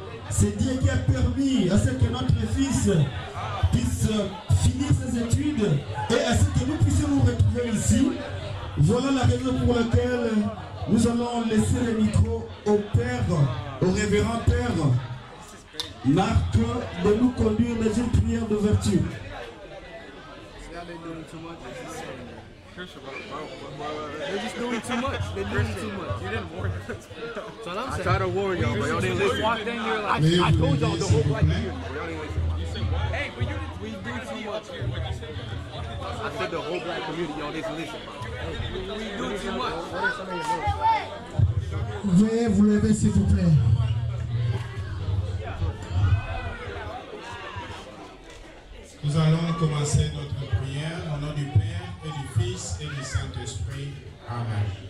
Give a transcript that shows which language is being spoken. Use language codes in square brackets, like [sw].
[fr] C'est Dieu qui a permis à ce que notre fils puisse finir ses études et à ce que nous puissions nous retrouver ici. Voilà la raison pour laquelle nous allons laisser le micro au Père, au révérend Père Marc, de nous conduire dans une prière d'ouverture. [en] They're just doing too much. They're doing too much. You didn't warn us. That's what I'm saying. I tried to warn y'all, but y'all didn't listen. Walked in here like I told y'all the whole black community, but y'all didn't listen. Hey, but you didn't. We do too much here. What you said? I said the whole black community, y'all didn't listen. We do too much. [fr] Veuillez vous lever s'il vous plaît. Nous allons commencer notre prière au nom du Père et du Fils et du Saint-Esprit. Amen.